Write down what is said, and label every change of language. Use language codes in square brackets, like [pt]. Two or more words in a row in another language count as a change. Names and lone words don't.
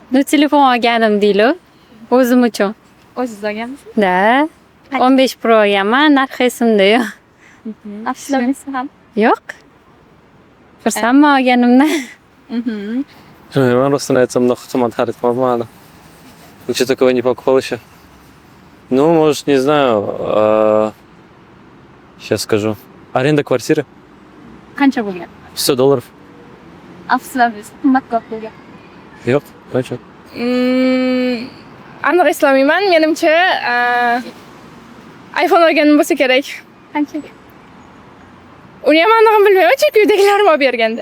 [uz] Ну, telefon olganim deyli. O'zim uchun. O'zingiz olganmisiz? Da. 15 Pro olganman, narxi esimda yo'q. Afsuslanasizmi ham? Yo'q. Xursandman olganimdan. Man rostini aytsam, unaqa qimmat xarid qilmadim. [ru] Лучше такого не покупал еще. Ну, может, не знаю. Сейчас скажу. Аренда квартиры [uz] Qancha bo'lgan? $100. Afsuslanasiz, qimmatroq bo'lgan. Yo'q, qancha? Aniq eslamayman. Menimcha iPhone olganim bo'lsa kerak. Qanchaga? Uni ham aniq bilmayman, chunki uydagilarim olib berganda.